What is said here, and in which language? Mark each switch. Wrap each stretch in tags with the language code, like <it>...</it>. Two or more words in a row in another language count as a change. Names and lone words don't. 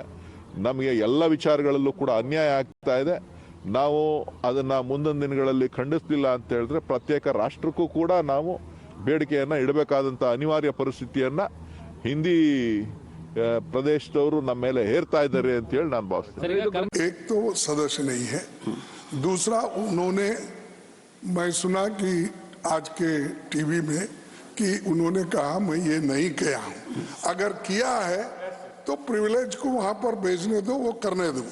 <kn>ನಮಗೆ ಎಲ್ಲ ವಿಚಾರಗಳಲ್ಲೂ ಕೂಡ ಅನ್ಯಾಯ ಆಗ್ತಾ ಇದೆ. ನಾವು ಅದನ್ನ ಮುಂದಿನ ದಿನಗಳಲ್ಲಿ ಖಂಡಿಸಲಿಲ್ಲ ಅಂತ ಹೇಳಿದ್ರೆ ಪ್ರತ್ಯೇಕ ರಾಷ್ಟ್ರಕ್ಕೂ ಕೂಡ ನಾವು ಬೇಡಿಕೆಯನ್ನ ಇಡಬೇಕಾದಂತ ಅನಿವಾರ್ಯ ಪರಿಸ್ಥಿತಿಯನ್ನ ಹಿಂದಿ ಪ್ರದೇಶದವರು ನಮ್ಮ ಮೇಲೆ ಹೇರ್ತಾ ಇದ್ದಾರೆ ಅಂತ ಹೇಳಿ ನಾನು ಭಾವಿಸ್ತೇನೆ.</kn> <hi>एक तो सदस्य नहीं है, दूसरा उन्होंने, मैं सुना कि आज के टीवी में कि उन्होंने कहा मैं ये नहीं किया हूं, अगर किया है तो प्रिविलेज को वहां पर भेजने दो, वो करने दो।</hi>